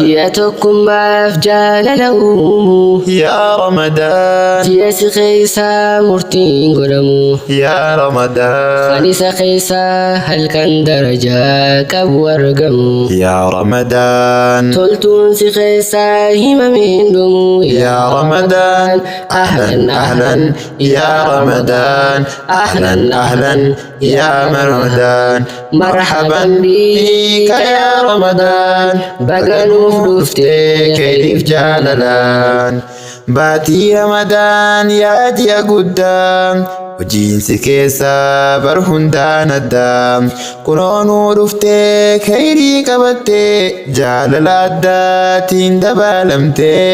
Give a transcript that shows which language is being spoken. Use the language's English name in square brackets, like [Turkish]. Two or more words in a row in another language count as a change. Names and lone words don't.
[Oromo] Ji'a tokkummaaf jaalala uumu. [Arabic] يا رمضان. [Oromo] Ji'a si keessa murtiin godhamu. [Arabic] يا رمضان. [Oromo] Kan isa keessa halkan darajaa qabu argamu. [Arabic] يا رمضان. [Oromo] Toltuun si keessa himameen dhumu. [Arabic] يا رمضان. أهلا، أهلا. يا رمضان. أهلا، أهلا. يا رمضان. مرحبا بك يا رمضان. [Oromo] Baga nuuf dhufte keetiif jaalalaan. Baatii Ramadan yaa ji'a guddaa. Hojiin si keessa bar hundaan adda. Kunoo nuu dhufte khayrii qabatte jaalala addaatiin dabalamte.